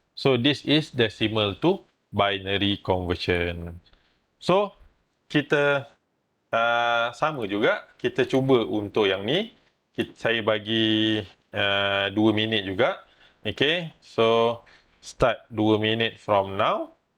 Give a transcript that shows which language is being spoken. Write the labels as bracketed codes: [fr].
[en] So this is decimal to binary conversion. [ms] So kita sama juga, kita cuba untuk yang ni. Saya bagi 2 minit juga. [en] Okay, so start 2 minit from now.